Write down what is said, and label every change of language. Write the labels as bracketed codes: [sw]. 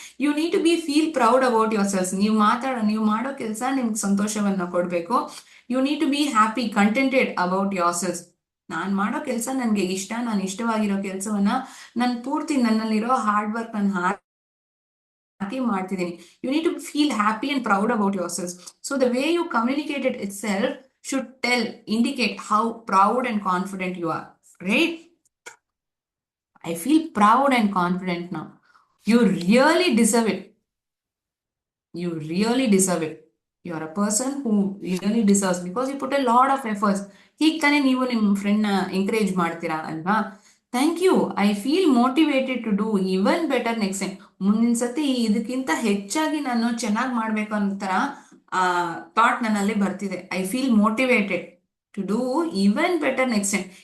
[en] You need to be feel proud about yourselves. [kn] ನೀವು ಮಾಡೋ ಕೆಲಸ ನಿಮ್ಗೆ ಸಂತೋಷವನ್ನ ಕೊಡ್ಬೇಕು. [en] You need to be happy, contented about yourselves. [kn] ನಾನು ಮಾಡೋ ಕೆಲಸ ನನಗೆ ಇಷ್ಟ, ನಾನು ಇಷ್ಟವಾಗಿರೋ ಕೆಲಸವನ್ನ ನಾನು ಪೂರ್ತಿ ನನ್ನಲ್ಲಿರೋ ಹಾರ್ಡ್ ವರ್ಕ್ ನಾನು ಹಾಕಿ ಮಾಡ್ತಿದ್ದೀನಿ. [en] You need to feel happy and proud about yourselves. So the way you communicated itself should indicate how proud and confident you are, right? I feel proud and confident now. You really deserve it. You really deserve it. You are a person who really deserves because you put a lot of efforts. [kn] ಹೀಗೆ ತಾನೇ ನೀವು ನಿಮ್ಮ ಫ್ರೆಂಡ್ನ encourage ಮಾಡ್ತೀರಾ ಅಲ್ವಾ? [en] Thank you. I feel motivated to do even better next time. [kn] ಮುಂದಿನ ಸತಿ ಇದಕ್ಕಿಂತ ಹೆಚ್ಚಾಗಿ ನಾನು ಚೆನ್ನಾಗಿ ಮಾಡ್ಬೇಕು ಅನ್ನೋ ಥಾಟ್ ನನ್ನಲ್ಲಿ ಬರ್ತಿದೆ. [en] I feel motivated to do even better next time.